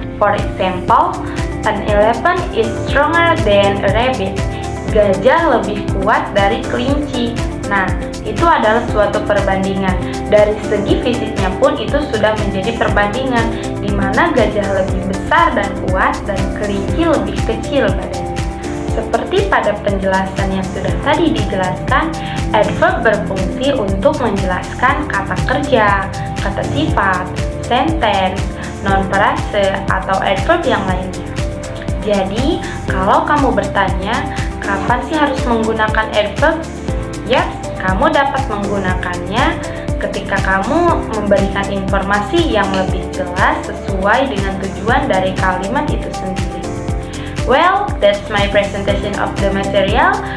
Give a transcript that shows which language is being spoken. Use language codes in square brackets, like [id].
[en] For example, an elephant is stronger than a rabbit. [id] Gajah lebih kuat dari kelinci. Nah, itu adalah suatu perbandingan. Dari segi fisiknya pun itu sudah menjadi perbandingan, di mana gajah lebih besar dan kuat dan kelinci lebih kecil badannya. Seperti pada penjelasan yang sudah tadi dijelaskan, adverb berfungsi untuk menjelaskan kata kerja, kata sifat, sentence, non-frase, atau adverb yang lainnya. Jadi, kalau kamu bertanya, kapan sih harus menggunakan adverb? Yap, kamu dapat menggunakannya ketika kamu memberikan informasi yang lebih jelas sesuai dengan tujuan dari kalimat itu sendiri. [en] Well, that's my presentation of the material.